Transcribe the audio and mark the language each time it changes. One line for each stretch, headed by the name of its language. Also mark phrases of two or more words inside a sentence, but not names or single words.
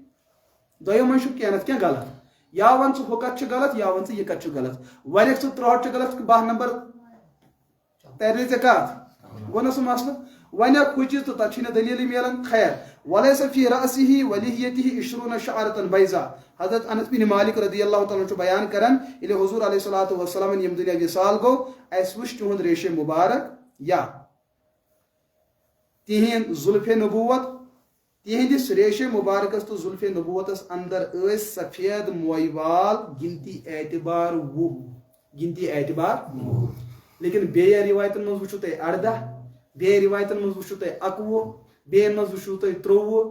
Kashmiri: دۄیو منٛز چھُ کینٛہہ نتہٕ کینٛہہ غلط. یا وَن ژٕ ہُہ کتھ چھِ غلط یا وَن ژٕ یہِ کتھ چھِ غلط. وۄنۍ ژٕ 63 چھِ غلط 12 نمبر ترِ ژےٚ کتھ گوٚو نہ سُہ مسلہٕ. وۄنۍ اکھ ہُہ چیٖز تہٕ تتھ چھِنہٕ دٔلیٖلٕے مِلان. خیر
Arabic: ولیس فی رأسہ ولیہتہ 20 شعرة بیضاء.
Kashmiri: حضرت انس بن مالک
Arabic: رضی اللہ تعالیٰ
Kashmiri: چھُ بیان کران ییٚلہِ حضور
Arabic: علیہ الصلوۃ والسلام
Kashmiri: ییٚمہِ دُنیا وصال گوٚو اَسہِ وٕچھ تِہُنٛد ریشے مبارک یا تِہنٛد زُلفے نبوت تِہنٛدِس ریشے مبارکس تہٕ زُلفے نبوتس اندر ٲسۍ سفید موے وال گنتی اعتبار 20 لیکن بیٚیہِ رِوایتن منٛز وٕچھو تُہۍ 18 بیٚیہِ رِوایتن منٛز وٕچھو تُہۍ 21 بیٚیہِ منٛز وٕچھو تُہۍ 23.